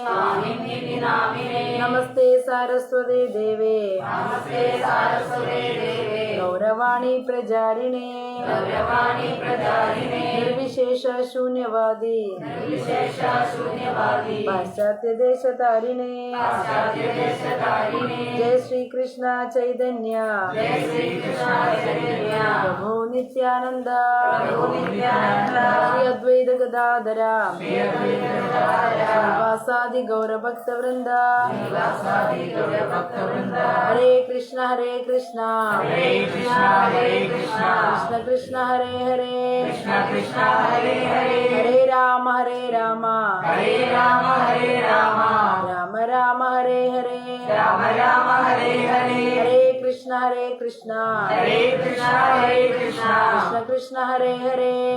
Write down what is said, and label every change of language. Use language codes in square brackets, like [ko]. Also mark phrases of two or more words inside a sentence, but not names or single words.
[sa] നമസ്തേ സാരസ്വതേ ദേവേ ഗൗരവാണി പ്രചാരിണേ നിർവിശേഷ ശൂന്യവാദി പാശ്ചാത്യദേശതാരിണേ ജയ ശ്രീകൃഷ്ണ ചൈതന്യ പ്രഭു നിത്യാനന്ദ ശ്രീ അദ്വൈത ഗദാധര വാസാദി ഗൗരഭക്തവൃന്ദ ഹരേ കൃഷ്ണ കൃഷ്ണ കൃഷ്ണ ഹരേ ഹരേ ഹരേ രാമ രാമ രാമ ഹരേ ഹരേ ഹരേ കൃഷ്ണ കൃഷ്ണ കൃഷ്ണ ഹരേ ഹരേ